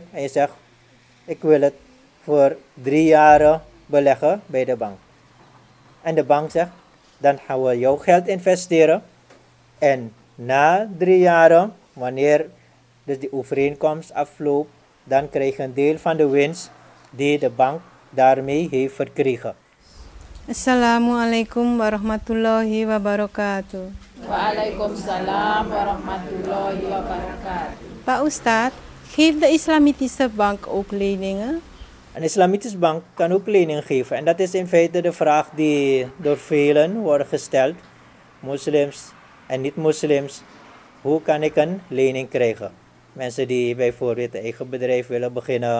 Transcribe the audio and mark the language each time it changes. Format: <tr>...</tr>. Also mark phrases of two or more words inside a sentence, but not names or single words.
<nl>En je zegt, ik wil het voor 3 jaar beleggen bij de bank. En de bank zegt, dan gaan we jouw geld investeren. En na 3 jaar, wanneer dus die overeenkomst afloopt, dan krijg je een deel van de winst die de bank daarmee heeft verkregen.</nl> <ar>السلام عليكم ورحمة الله وبركاته. وعليكم السلام ورحمة الله وبركاته.</ar> <id>Pak Ustad,</id> <nl>geeft de Islamitische bank ook leningen? Een islamitische bank kan ook lening geven. En dat is in feite de vraag die door velen wordt gesteld. Moslims en niet-moslims. Hoe kan ik een lening krijgen? Mensen die bijvoorbeeld een eigen bedrijf willen beginnen.</nl>